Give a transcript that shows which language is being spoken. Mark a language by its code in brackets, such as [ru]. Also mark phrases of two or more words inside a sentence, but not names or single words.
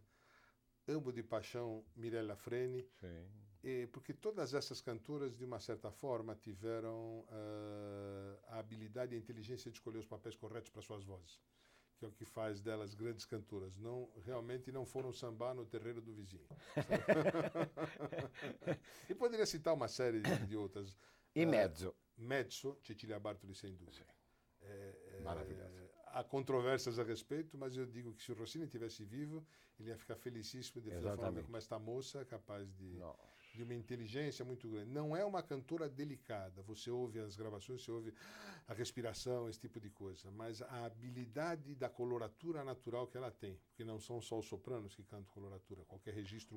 [pt] Amo de paixão Mirella Freni, porque todas essas cantoras, de uma certa forma, tiveram a habilidade e a inteligência de escolher os papéis corretos para suas vozes, que é o que faz delas grandes cantoras. Realmente não foram sambar no terreiro do vizinho. E poderia citar uma série de outras. E mezzo? Mezzo, Cecilia Bartoli, sem dúvida. Maravilhoso. Há controvérsias a respeito, mas eu digo que se o Rossini tivesse vivo, ele ia ficar felicíssimo de ver a forma como esta moça é capaz de uma inteligência muito grande. Não é uma cantora delicada, você ouve as gravações, você ouve a respiração, esse tipo de coisa, mas a habilidade da coloratura natural que ela tem, porque não são só os sopranos que cantam coloratura, qualquer registro